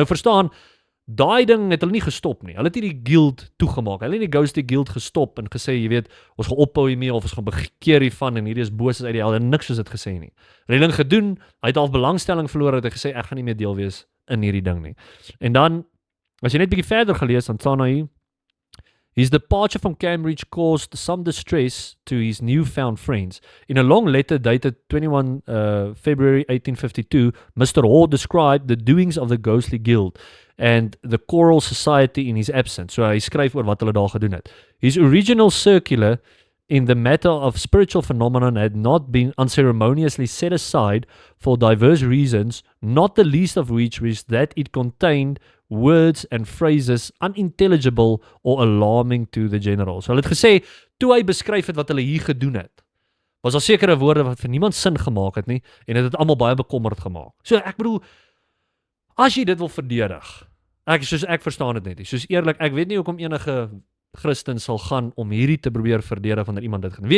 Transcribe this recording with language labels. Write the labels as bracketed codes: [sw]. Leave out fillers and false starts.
[af] Nou verstaan, daai ding het hulle nie gestop nie. Hulle het hierdie guild toegemaak. Hulle het die Ghosty Guild gestop en gesê, jy weet, ons gaan ophou hiermee of ons gaan bekeer hiervan en hierdie is boos uit die hel, en niks soos dit gesê nie. Hulle het ding gedoen, hy het al belangstelling verloor, het hy gesê, ek gaan nie meer deel wees in hierdie ding nie. En dan, as jy net bietjie verder gelees, dan staan hy, [en] his departure from Cambridge caused some distress to his newfound friends. In a long letter dated 21 February 1852, Mr. Hall described the doings of the Ghostly Guild and the Choral Society in his absence. [af] So hy skryf oor wat hulle daar gedoen het. [en] His original circular in the matter of spiritual phenomenon had not been unceremoniously set aside for diverse reasons, not the least of which was that it contained words and phrases unintelligible or alarming to the general. [af] So hulle het gesê, toe hy beskryf het wat hulle hier gedoen het, was daar sekere woorde wat vir niemand sin gemaak het nie, en het almal baie bekommerd gemaak. So ek bedoel, as jy dit wil verdedig, ek verstaan dit net nie, soos eerlik, ek weet nie hoekom enige Christen sal gaan om hierdie te probeer verdedig wanneer iemand dit gedoen.